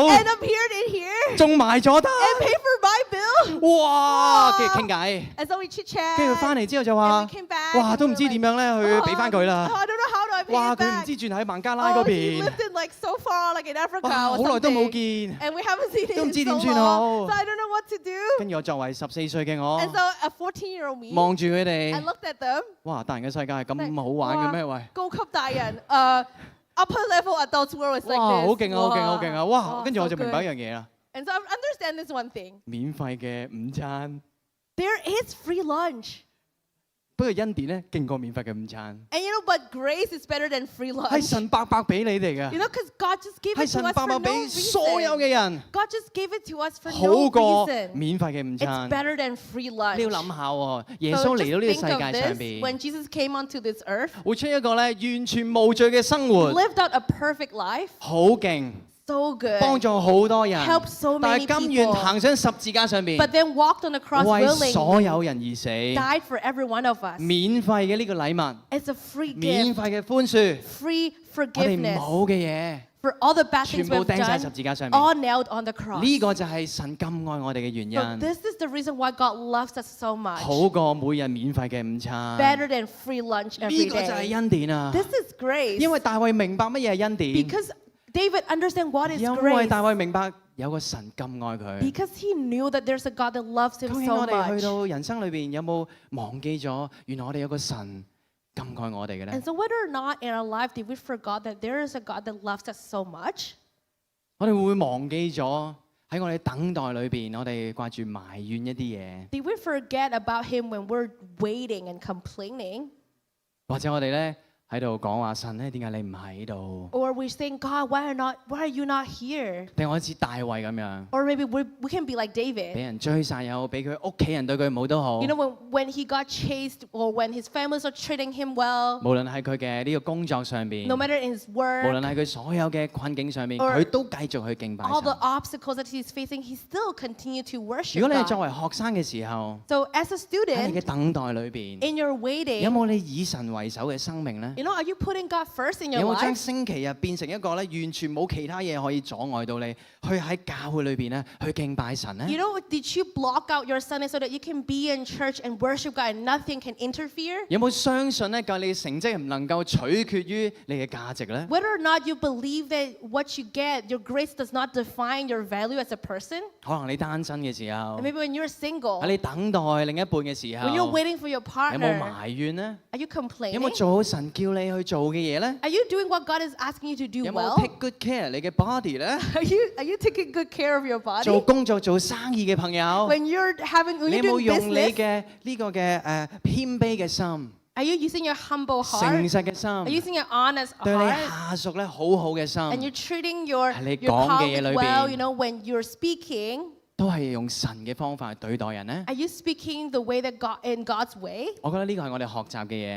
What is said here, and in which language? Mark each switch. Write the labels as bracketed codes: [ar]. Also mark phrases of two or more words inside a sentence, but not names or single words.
[en] and appeared in here [yue] 仲埋咗單， [en] and paid for my bill. [yue] 哇！跟住傾偈， [en] And so we chit chat. [yue] 跟住佢翻嚟之後就 [en] And [yue] 話 [en] we：came back. [yue] 哇， [en] and [yue] 都 [en] we [yue] 唔 [en] were [yue] 知點 [en] like, [yue] 樣咧去俾翻佢 [en] oh, [yue] 啦 [en] I。don't know how do I pay [yue] 哇！ [en] it [yue] 佢唔 [en] back. [yue] 知住喺孟加拉嗰 [en] Oh, he [yue] 邊， [en] lived in like so far, like in Africa [yue] 哇！ [en] or [yue] 好耐都冇 [en] something. [yue] 見。 [en] And we haven't seen [yue] 都唔 [en] him [yue] 知 [en] in [yue] 點 [en] so [yue] 算 [en] long. [yue] 好 [en] So I don't know what to do. [yue] 跟住我作為14歲嘅我 [en] And，so a 14-year-old me, [yue] 望住佢 [en] I [yue] 哋， [en] looked at them. [yue] 哇！大人嘅世界係咁好玩嘅咩？喂！高級大人, [en] upper level adults world is [yue] 哇！ [en] like [yue] 好 [en] this. [yue] 勁啊！好勁！好勁啊！哇！跟住 [en] so [yue] 我就明白一 [en] good. [yue] 樣嘢啦， [en] And so I understand this one thing. [yue] 免費嘅午餐， [en] There is free lunch. [yue] 不過恩典咧勁過免費嘅午餐， [en] And you know, but grace is better than free [yue] 係 [en] lunch. [yue] 神白白俾你哋 [en] You [yue] 嘅， [en] know, because God just gave [yue] 係 [en] it to [yue] 神 [en] us [yue] 白 [en] for [yue] 白 [en] no [yue] 俾所有 [en] reason. [yue] 嘅人， [en] God just gave it to us for [yue] 好 [en] no [yue] 過 [en] reason. [yue] 免費嘅午 [en] It's [yue] 餐。 [en] better than free [yue] 你要 [en] lunch. [yue] 諗下喎，耶 [en] So [yue] 穌 [en] just [yue] 嚟到呢個 [en] think [yue] 世 [en] of [yue] 界上 [en] this, when [yue] 邊， [en] Jesus came onto this earth, [yue] 活出一個咧完全無罪嘅生活， [en] lived out a perfect life, [yue] 好勁， [en] so good, [yue] 幫助好多人， [en] helped so [yue] 但 [en] many [yue] 係甘願 [en] people, [yue] 行上十字架上邊， [en] but then walked on the cross [yue] 為所 [en] willingly, [yue] 有人而死， [en] died for every one of us. [yue] 免費嘅呢個禮物， [en] It's a free [yue] 免 [en] gift, [yue] 費嘅寬恕， [en] free [yue] 我哋 [en] forgiveness [yue] 冇嘅嘢， [en] for all the bad [yue] 全 [en] things [yue] 部 [en] we've [yue] 釘晒十 [en] done, [yue] 字架上 [en] all [yue] 面。 [en] nailed on the cross. [yue] 呢個就係神咁愛我哋嘅原 [en] So [yue] 因， [en] this is the reason why God loves us so much. [yue] 好過每日免費嘅午餐。 [en] Better than free lunch [yue] 呢 [en] every [yue] 個就係 [en] day. [yue] 恩典啊！ [en] This is grace. [yue] 因為大衛明白乜嘢係恩典， [en] Because David understands what is [yue] 因為 [en] grace. [yue] 大衛明白有個神咁愛佢。 [en] Because he knew that there's a God that loves him [yue] 究竟 [en] so [yue] 我哋去 [en] much. [yue] 到人生裏邊有冇忘記咗，原來我哋有個神咁愛我哋嘅咧 [en] And？so whether or not in our life did we forgot that there is a God that loves us so much? [yue] 我哋會唔會忘記咗喺我哋等待裏邊，我哋掛住埋怨一啲嘢， [en] Did we forget about him when we're waiting and complaining? [yue] 或者我哋咧喺度講話神咧，點解你唔喺度？ [en] Or we saying, God, why are you not here? [yue] 定我似大衛咁樣， [en] Or maybe we can be like [yue] 俾 [en] David. [yue] 人追殺又好，俾佢屋企人對佢唔好都好。 [en] You know, when he got chased or when his families are treating him well, [yue] 無論喺佢嘅呢個工作上邊， [en] no matter in his [yue] 無 [en] work, [yue] 論喺佢所有嘅困境上面， [en] Or [yue] 佢都繼續去敬拜 [en] all the [yue] 神。 [en] obstacles that he's facing, he still continue to worship [yue] 如果你係作 [en] God. [yue] 為學生嘅時候， [en] So as a [yue] 喺你嘅 [en] student, [yue] 等待裏邊， [en] in your [yue] 有 [en] waiting, [yue] 冇你以神為首嘅生命呢？ [en] you know, are you putting God first in [yue] 有 [en] your [yue] 冇將 [en] life? [yue] 星期日變成一個咧完全冇其他嘢可以阻礙到你去喺教會裏邊咧去敬拜神呢？ [en] You know, did you block out your Sunday so that you can be in church and worship God and nothing can interfere? [yue] 有冇相信咧，教你嘅成績唔能夠取決於你嘅價值呢？ [en] Whether or not you believe that what you get, your grace does not define your value as a person. [yue] 可能你單身嘅時候 [en] And，maybe when you're single, [yue] 喺你等待另一半嘅時 [en] when you're [yue] 候， [en] waiting for your [yue] 有冇 [en] partner, [yue] 埋怨呢？ [en] are you [yue] 有 [en] complaining? [yue] 冇做好神叫你去做嘅嘢呢？ [en] Are you doing what God is asking you to do [yue] 有冇 [en] well? take good care [yue] 你嘅 [en] body 呢？ Are you taking good care of your [yue] 做 [en] body? [yue] 工作做生意嘅朋友， [en] When you're [yue] 你有 [en] doing [yue] 冇用你 [en] business, [yue] 嘅呢個嘅謙卑嘅心、 [en] are you using your humble [yue] 誠 [en] heart? [yue] 實嘅 [en] Are you [yue] 心， [en] using your honest [yue] 對你 [en] heart? [yue] 下屬咧好好嘅 [en] And [yue] 心， [en] you're treating your [yue] 喺你 [en] your [yue] 講嘅嘢裏 [en] colleague well, [yue] 邊 [en] you know, when you're speaking, [yue] 都係用神嘅方法去對待人呢？ [en] are you speaking the way that God in God's way? [yue] 我覺得呢個係我哋學習嘅嘢，